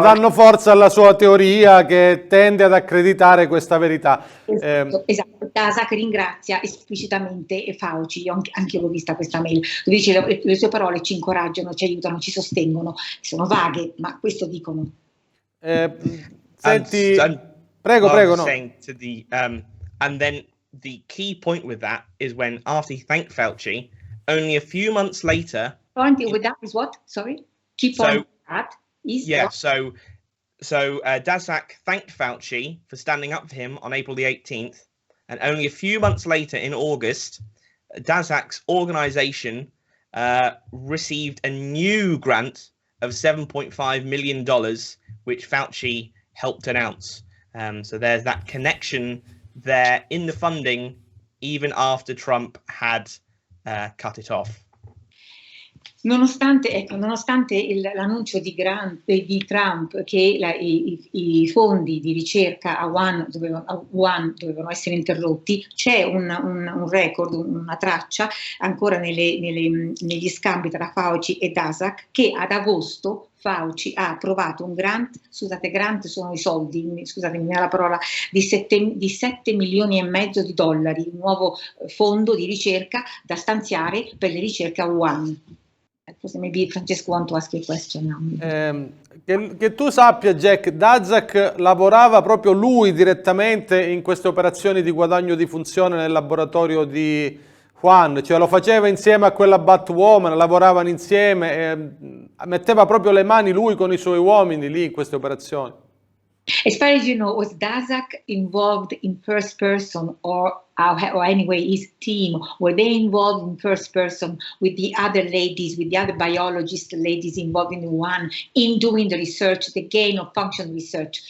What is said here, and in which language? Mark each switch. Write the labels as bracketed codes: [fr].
[it] Danno forza alla sua teoria che tende ad accreditare questa verità. Esatto. Daszak ringrazia esplicitamente Fauci, anche io l'ho vista questa mail, dove dice le sue parole ci incoraggiano, ci aiutano, ci sostengono, sono vaghe, ma questo dicono. Senti, prego, no. [en] To the, and then the key point with that is when, after he thanked Fauci, only a few months later. Point with that is what? Sorry? Key point with that is what? So Daszak thanked Fauci for standing up for him on April the 18th, and only a few months later, in August, Daszak's organization received a new grant of $7.5 million, which Fauci helped announce. So there's that connection there in the funding, even after Trump had cut it off. [it] Nonostante l'annuncio di Trump che i fondi di ricerca a Wuhan dovevano essere interrotti, c'è un record, una traccia ancora negli scambi tra Fauci e Daszak, che ad agosto Fauci ha approvato un grant, grant sono i soldi, scusatemi la parola, di 7 milioni e mezzo di dollari, un nuovo fondo di ricerca da stanziare per le ricerche a Wuhan. Forse [en] maybe Francesco want to ask a question now. [it] Che tu sappia, Jack, Daszak lavorava proprio lui direttamente in queste operazioni di guadagno di funzione nel laboratorio di Juan, cioè lo faceva insieme a quella Batwoman, lavoravano insieme, metteva proprio le mani lui con i suoi uomini lì in queste operazioni. [en] As far as you know, was Daszak involved in first person, or anyway his team, were they involved in first person with the other ladies, with the other biologist ladies involved in one, in doing the research, the gain of function research?